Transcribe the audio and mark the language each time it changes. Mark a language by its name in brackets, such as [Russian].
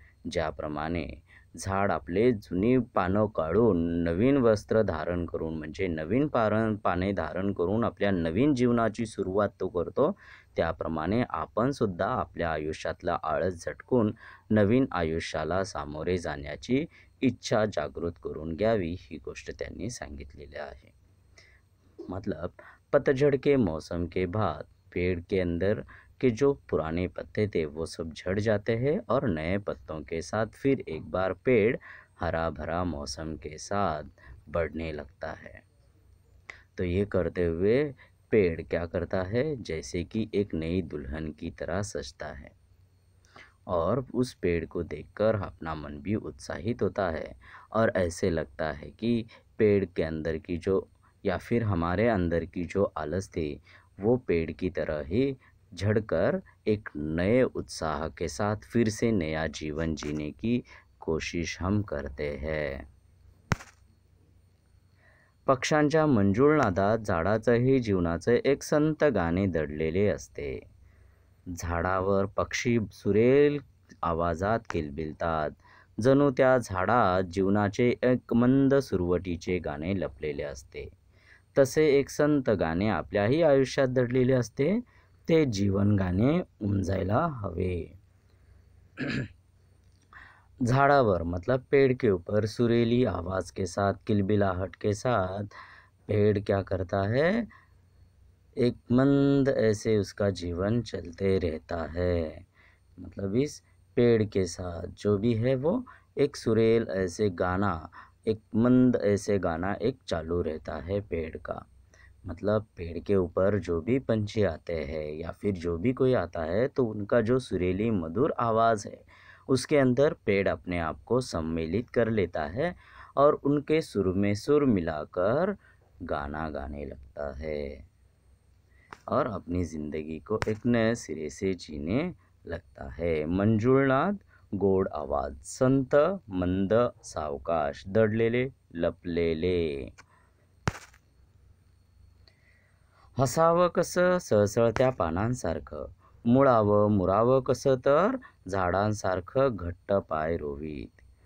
[Marathi] ज्याप्रमाणे झाड आपले जुनी पानं काढून नवीन वस्त्र धारण करून, म्हणजे नवीन पाने धारण करून आपल्या नवीन जीवनाची सुरुवात तो करतो, त्याप्रमाणे आपण सुद्धा आपल्या आयुष्यातला आळस झटकून नवीन आयुष्याला सामोरे जाण्याची इच्छा जागृत करून घ्यावी, ही गोष्ट त्यांनी सांगितलेली आहे. [Hindi] मतलब पतझड़ के मौसम के बाद पेड़ के अंदर के जो पुराने पत्ते थे वो सब झड़ जाते हैं और नए पत्तों के साथ फिर एक बार पेड़ हरा भरा मौसम के साथ बढ़ने लगता है। तो ये करते हुए पेड़ क्या करता है, जैसे कि एक नई दुल्हन की तरह सजता है और उस पेड़ को देखकर अपना मन भी उत्साहित होता है और ऐसे लगता है कि पेड़ के अंदर की जो, या फिर हमारे अंदर की जो आलस थी, वो पेड़ की तरह ही झड़कर एक नए उत्साह के साथ फिर से नया जीवन जीने की कोशिश हम करते हैं। [Marathi] पक्ष्यांच्या मंजूळ नादात झाडाचंही जीवनाचे एक संत गाणे दडलेले असते. झाडावर पक्षी सुरेल आवाजात किलबिलतात, जणू त्या झाडात जीवनाचे एक मंद सुरवटीचे गाणे लपलेले असते. तसे एक संत गाणे आपल्याही आयुष्यात दडलेले असते, ते जीवन गाणे उमजायला हवे. [Hindi] झाड़ावर मतलब पेड़ के ऊपर सुरीली आवाज़ के साथ, किलबिलाहट के साथ पेड़ क्या करता है, एक मंद ऐसे उसका जीवन चलते रहता है। मतलब इस पेड़ के साथ जो भी है वो एक सुरेल ऐसे गाना, एक मंद ऐसे गाना एक चालू रहता है पेड़ का। मतलब पेड़ के ऊपर जो भी पंछी आते हैं या फिर जो भी कोई आता है, तो उनका जो सुरीली मधुर आवाज़ है, उसके अंदर पेड़ अपने आप को सम्मिलित कर लेता है और उनके सुर में सुर मिलाकर गाना गाने लगता है और अपनी ज़िंदगी को एक नए सिरे से जीने लगता है। [Marathi] मंजुळनाद, गोड आवाज, संत, मंद, सावकाश, दडलेले, लपलेले. हसावं कसं, सळसळत्या पानांसारखं, मुळावं मुरावं कसं, तर झाडांसारखं घट्ट पाय रोवीत.